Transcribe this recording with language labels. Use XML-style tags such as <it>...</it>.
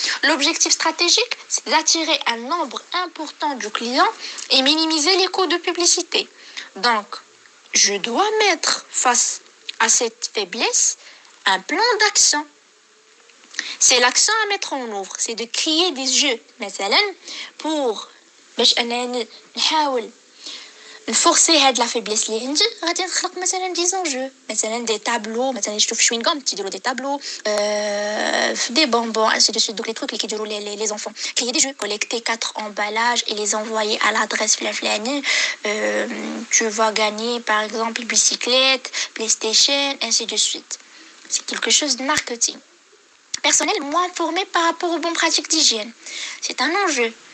<fr>L'objectif stratégique, c'est d'attirer un nombre important de clients et minimiser les coûts de publicité. Donc, je dois mettre face à cette faiblesse un plan d'action. C'est l'action à mettre en œuvre. C'est de créer des jeux,</fr> <ar>مثلا,</ar> <fr>pour</fr> <ar>باش أنني نحاول نفورسي هاد لا فيبليس اللي عندي. غادي نخلق مثلا دي زونجو، مثلا دي تابلو، مثلا يشوفوا في شوينغام تيديروا دي تابلو في دي bonbons</ar> <fr>ainsi de suite. Donc les trucs</fr> <ar>اللي كيديروا</ar> <fr>les enfants, créer des jeux, collecter 4 emballages et les envoyer à l'adresse flaflani. Tu vas gagner par exemple bicyclette, PlayStation, ainsi de suite. C'est quelque chose de marketing. Personnel moins formé par rapport aux bonnes pratiques d'hygiène. C'est un enjeu.</fr>